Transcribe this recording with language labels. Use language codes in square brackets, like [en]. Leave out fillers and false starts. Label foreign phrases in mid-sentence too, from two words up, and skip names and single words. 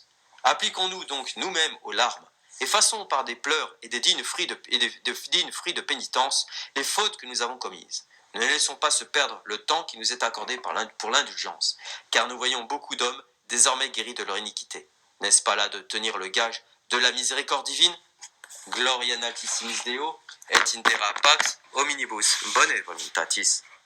[fr] Appliquons-nous donc nous-mêmes aux larmes et fassons par des pleurs et des dignes fruits de pénitence les fautes que nous avons commises. Ne laissons pas se perdre le temps qui nous est accordé pour l'indulgence, car nous voyons beaucoup d'hommes désormais guéris de leur iniquité. N'est-ce pas là de tenir le gage de la miséricorde divine? [la] Gloria in altissimis Deo, et in terra pax hominibus bone voluntatis.